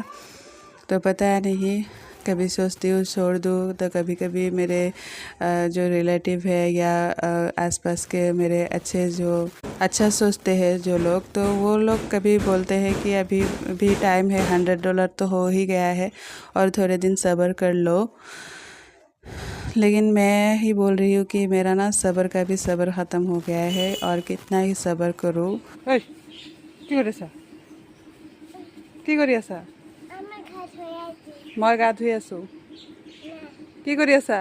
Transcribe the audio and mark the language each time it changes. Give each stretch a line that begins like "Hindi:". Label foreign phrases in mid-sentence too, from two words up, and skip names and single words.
Hindi: तो पता नहीं, कभी सोचती हूँ छोड़ दूँ, तो कभी कभी मेरे जो रिलेटिव है या आसपास के मेरे अच्छा सोचते हैं जो लोग, तो वो लोग कभी बोलते हैं कि अभी भी टाइम है, $100 तो हो ही गया है और थोड़े दिन सब्र कर लो। लेकिन मैं ही बोल रही हूँ कि मेरा ना सब्र का भी सब्र ख़त्म हो गया है, और कितना ही सब्र करूँ।
Assamese: কি কৰি আছা? মই গা ধুই আছোঁ। কি কৰি আছা?